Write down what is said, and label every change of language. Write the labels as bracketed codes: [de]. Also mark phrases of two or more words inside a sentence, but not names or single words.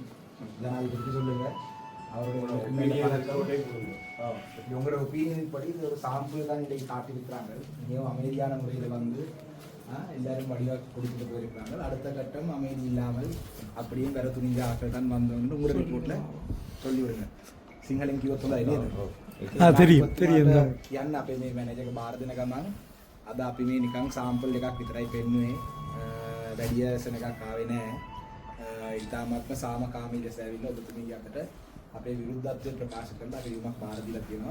[ta] ஜனாதிபதிக்கு சொல்லுங்க உங்களோட ஒப்பீனியன் படி இது ஒரு சாம்பிள் தான் இன்றைக்கு காட்டியிருக்கிறாங்க. மிகவும் அமைதியான முறையில் வந்து எல்லாரும் வடிவாக கொடுத்துட்டு போயிருக்கிறாங்க. அடுத்த கட்டம் அமைதி இல்லாமல் அப்படியும் பெற துணிஞ்ச ஆக்கள் தான் வந்தவங்க உங்களோட ரிப்போர்ட்டில் சொல்லிவிடுங்க. [si] සිංහලෙන් කිව්වොත් හොඳයි නේද? [ta] தெரியும் தெரியும். [si] යන්න අපේ මේ මැනේජර් බාර දෙන ගමන් අද අපි මේ නිකන් සාම්පල් එකක් විතරයි පෙන්නුවේ. වැඩි ඇසන එකක් ආවේ නැහැ. ඊටාත්ම සාමකාමී ලෙස ඇවිල්ලා ඔබතුමීගේ අතට අපේ විරුද්ධත්වය ප්‍රකාශ කරලා අපි යුමක් බාර දීලා තියෙනවා.